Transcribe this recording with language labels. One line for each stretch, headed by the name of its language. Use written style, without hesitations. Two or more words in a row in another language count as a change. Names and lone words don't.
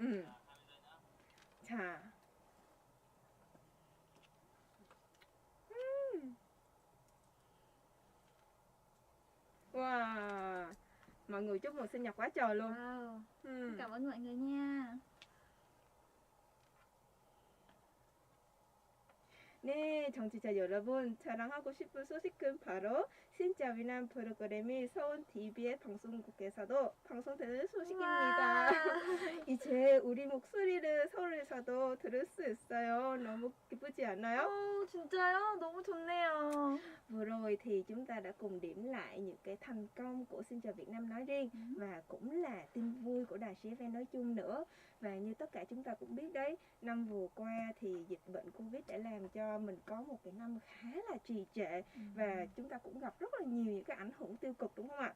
Vietnamese: Chà. Wow. Mọi người chúc mừng sinh nhật quá trời luôn. Wow. Cảm ơn mọi người nha.
Korean: 네, 정치자 여러분, 자랑하고 싶은 소식은 바로 진짜 위남 프로그램이 서울 TV의 방송국에서도 방송되는 소식입니다. 이제 우리 목소리를 서울에서도 들을 수 있어요. 너무 기쁘지 않아요? 진짜요? 너무 좋네요.
Vietnamese: Vừa rồi thì chúng ta đã cùng điểm lại những cái thành công của Xin Chào Việt Nam nói riêng và cũng là tin vui của đài GFN nói chung nữa. Và như tất cả chúng ta cũng biết đấy, năm vừa qua thì dịch bệnh Covid đã làm cho mình có một cái năm khá là trì trệ và chúng ta cũng gặp rất là nhiều những cái ảnh hưởng tiêu cực, đúng không ạ?